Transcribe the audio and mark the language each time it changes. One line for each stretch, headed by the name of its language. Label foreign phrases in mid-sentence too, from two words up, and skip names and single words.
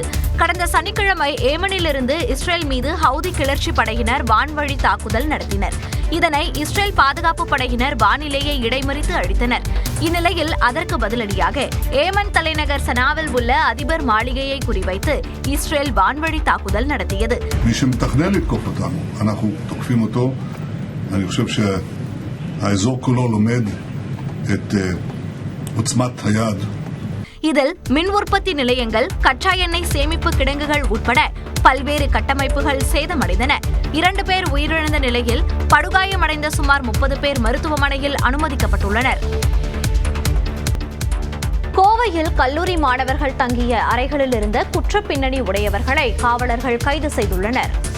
Tamil: கடந்த சனிக்கிழமை ஏமனிலிருந்து இஸ்ரேல் மீது ஹவுதி கிளர்ச்சி படையினர் வான்வழி தாக்குதல் நடத்தினர். இதனை இஸ்ரேல் பாதுகாப்பு படையினர் வானிலேயே இடைமறித்து அழித்தனர். இந்நிலையில் அதற்கு பதிலடியாக ஏமன் தலைநகர் சனாவில் உள்ள அதிபர் மாளிகையை குறிவைத்து இஸ்ரேல் வான்வழி தாக்குதல் நடத்தியது.
Hebrew: האזור כולו לומד את עוצמת היד.
Tamil: இதில் மின் உற்பத்தி நிலையங்கள், கச்சா எண்ணெய் சேமிப்பு கிடங்குகள் உட்பட பல்வேறு கட்டமைப்புகள் சேதமடைந்தன. 2 பேர் உயிரிழந்த நிலையில் படுகாயமடைந்த சுமார் 30 பேர் மருத்துவமனையில் அனுமதிக்கப்பட்டுள்ளனர். கோவையில் கல்லூரி மாணவர்கள் தங்கிய அறைகளில் இருந்த குற்றப் பின்னணி உடையவர்களை காவலர்கள் கைது செய்துள்ளனர்.